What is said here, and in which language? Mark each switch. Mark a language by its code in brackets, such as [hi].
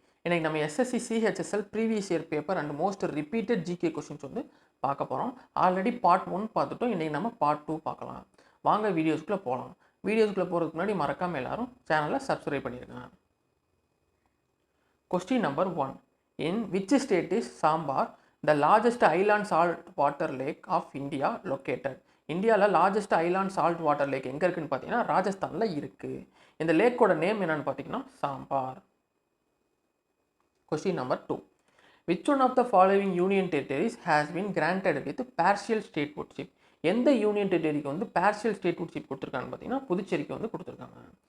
[ta] இன்னைக்கு நம்ம [en] SSC CHSL previous year paper and most repeated GK questions [ta] வந்து பார்க்க போகிறோம். ஆல்ரெடி பார்ட் 1 பார்த்துட்டோம். இன்னைக்கு நம்ம பார்ட் 2 பார்க்கலாம். வாங்க வீடியோஸ்க்குள்ளே போகலாம். வீடியோஸ்க்குள்ளே போகிறதுக்கு முன்னாடி மறக்காமல் எல்லாரும் சேனலை சப்ஸ்கிரைப் பண்ணிடுங்க. [en] Question number 1. In which state is Sambar, the largest island salt water lake of India located? [ta] இந்தியாவில் largest island salt water lakh எங்கே இருக்குன்னு பார்த்தீங்கன்னா ராஜஸ்தானில் இருக்குது. இந்த லேக்கோட நேம் என்னன்னு பார்த்தீங்கன்னா sambar. [en] Question number 2. Which one of the following union territories has been granted with partial statehood? [ta] எந்த யூனியன் டெரிட்டரிக்கு வந்து பார்ஷியல் ஸ்டேட்ஹுட்ஷிப் கொடுத்துருக்காங்கன்னு பார்த்தீங்கன்னா புதுச்சேரிக்கு வந்து கொடுத்துருக்காங்க.